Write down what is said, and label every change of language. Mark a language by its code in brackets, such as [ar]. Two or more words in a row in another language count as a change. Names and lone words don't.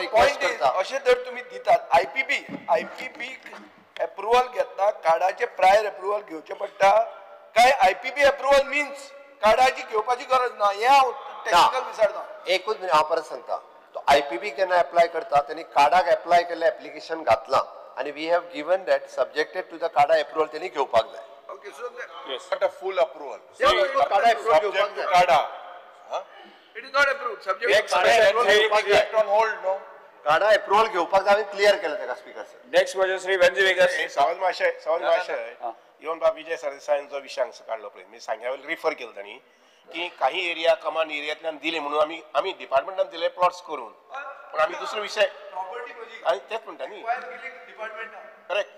[kok] पॉइंट अशें जर तुम्ही दितात [en] IPB approval [kok] घेतना काडाचे [en] prior approval [kok] घेवचे पडटा काय [en] IPB approval means [kok] काडाची घेवपाची गरज ना हे हांव टेक्निकल विचारता एकूच मिनिट हांव परत सांगता तो IPB केन्ना एप्लाय करता त्यांनी काडाक एप्लाय केल्लें एप्लिकेशन घातलां आणि [en] we have given that subjected to the CADA approval [kok] त्यांनी घेवपाक जाय [en] okay so not a full approval [kok] काडा एप्रुवल घेवपाक जाय काडा [en] it is not approved subject on hold no [kok] काडा एप्रुवल घेवपाक जाय क्लियर केलं ताका [en] speaker sir next question श्री वेंजवेगर [kok] सावंत महाशय इवन बा विजय सरदेसायन जो विषय हांगसर काडलो पळय मी सांग्यावेल रिफर केलो तांणी की काही [en] area command [kok] एरियांतल्यान दिले म्हणून आमी डिपार्टमेंटान दिले प्लॉट्स करून पण आमी दुसरो विषय आनी तेच म्हणटा न्ही करेक्ट